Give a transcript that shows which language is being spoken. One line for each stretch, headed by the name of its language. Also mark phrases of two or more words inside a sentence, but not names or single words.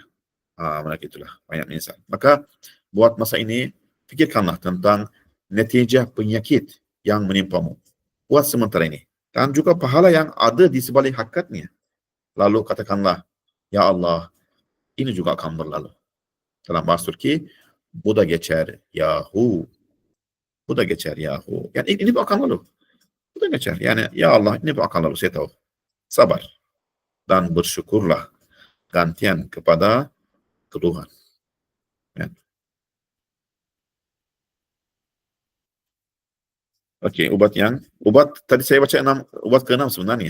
Malay: Mereka itulah banyak menyesal. Maka buat masa ini, fikirkanlah tentang netijah penyakit yang menimpamu. Buat sementara ini. Dan juga pahala yang ada di sebalik hakikatnya. Lalu katakanlah,
Arabic: ya Allah,
Malay: ini juga akan berlalu. Dalam bahasa Turki,
Turkish: bu da geçer yahu. Bu da geçer yahu.
Malay: Yani ini akan lalu. Sudah geçer. Yani
Arabic: ya Allah
Malay: ini akan lalu saya tahu. Sabar dan bersyukurlah gantian kepada Tuhan. Ya. Oke, obat tadi saya baca obat ke-6 sebenarnya.